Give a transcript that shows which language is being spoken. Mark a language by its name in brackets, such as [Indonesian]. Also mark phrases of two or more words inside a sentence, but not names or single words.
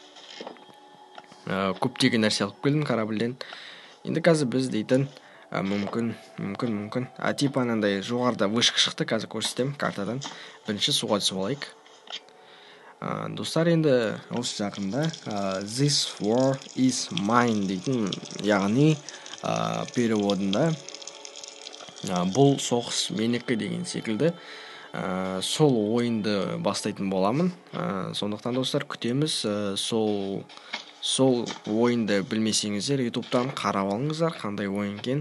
[Kazakh] Көптеген нәрсе алып келдім корабльден. Енді қазір біз дейтін мүмкін. Типа анандай жоғарыда вышка шықты, қазір көрсетемін картадан. Бірінші суға түсіп алайық. Достар, енді осы жақында [English] This war is mine [Kazakh] дейтін, яғни переводында бұл соғыс менікі деген секілді сол ойынды бастайтын боламын. Сондықтан достар, күтеміз. Сол ойынды білмесеңіздер, ютубтан қарап алыңыздар, қандай ойын екен.